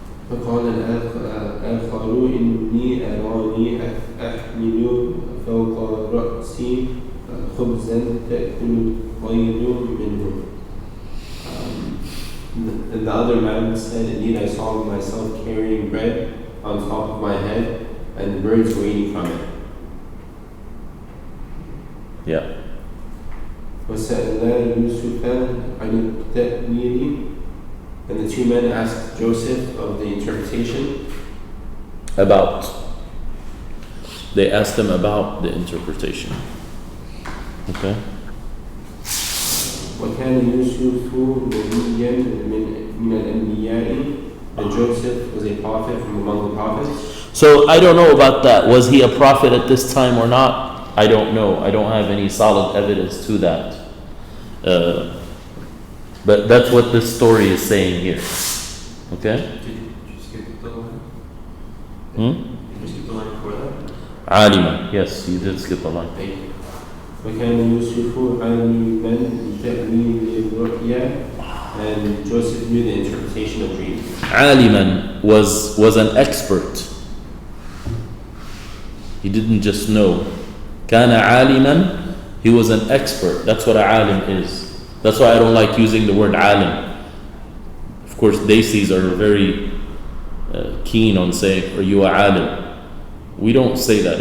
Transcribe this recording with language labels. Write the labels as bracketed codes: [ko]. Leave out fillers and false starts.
[ar] فقال الآخر إني أراني أحمل فوق رأسي خبزا تأكل الطير منه. [en] And the other man said, indeed I saw myself carrying bread on top of my head, and the birds were eating from it. Yeah. [ar] وسألا يوسف عن التأويل. [en] And the two men asked Joseph of the interpretation. They asked him about the interpretation. Okay. [ar] وكان يوسف نبيا من الأنبياء. [en] And Joseph was a prophet from among the prophets. So I don't know about that. Was he a prophet at this time or not? I don't know. I don't have any solid evidence to that. But that's what this story is saying here. Okay? Did you skip the line? Hmm? Did you skip the line before that? Alima. Yes, you did skip a line. Thank you. [ar] وكان يوسف عالما بتأويل الرؤيا. [en] And Joseph knew the interpretation of dreams. Aliman was an expert He didn't just know. [ar] كان عالما, [en] he was an expert. That's what a alim is. That's why I don't like using the word alim. Of course, Desis are very keen on saying, are you a alim? We don't say that.